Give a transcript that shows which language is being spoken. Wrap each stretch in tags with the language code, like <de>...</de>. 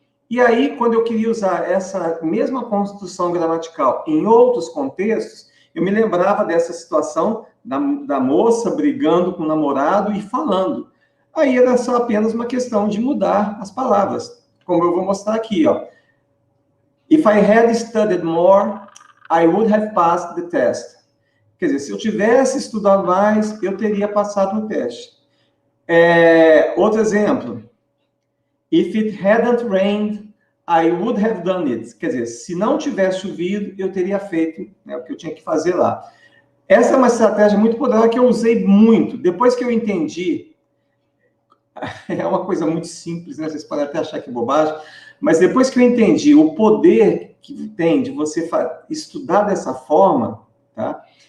<pt>E aí, quando eu queria usar essa mesma construção gramatical em outros contextos, eu me lembrava dessa situação da moça brigando com o namorado e falando. Aí era só apenas uma questão de mudar as palavras, como eu vou mostrar aqui, ó.</pt> <en>If I had studied more, I would have passed the test.</en> <pt>Quer dizer, se eu tivesse estudado mais, eu teria passado no teste. Outro exemplo.</pt> <en>If it hadn't rained, I would have done it.</en> <pt>Quer dizer, se não tivesse chovido, eu teria feito, né, o que eu tinha que fazer lá. Essa é uma estratégia muito poderosa que eu usei muito. Depois que eu entendi, é uma coisa muito simples, né? Vocês podem até achar que é bobagem, mas depois que eu entendi o poder que tem de você estudar dessa forma, tá?</pt>